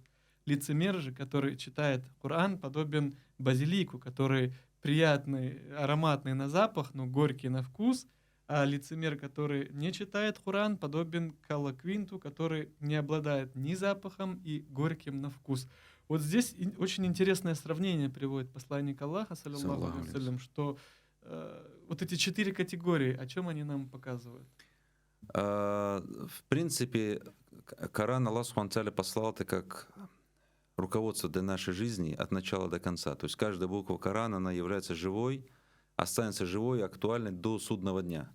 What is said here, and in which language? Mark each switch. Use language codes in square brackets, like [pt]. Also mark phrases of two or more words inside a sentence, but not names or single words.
[ru] Лицемер же, который читает Коран, подобен базилику, который приятный, ароматный на запах, но горький на вкус. А лицемер, который не читает Коран, подобен колоквинту, который не обладает ни запахом и горьким на вкус. Вот здесь очень интересное сравнение приводит посланник Аллаха, [ar] صلى الله عليه وسلم, [ru] что вот эти 4 категории, о чем они нам показывают? В принципе, Коран [ar] الله سبحانه وتعالى [ru] послал это как руководство для нашей жизни от начала до конца. То есть каждая буква Корана, она является живой, останется живой и актуальной до судного дня.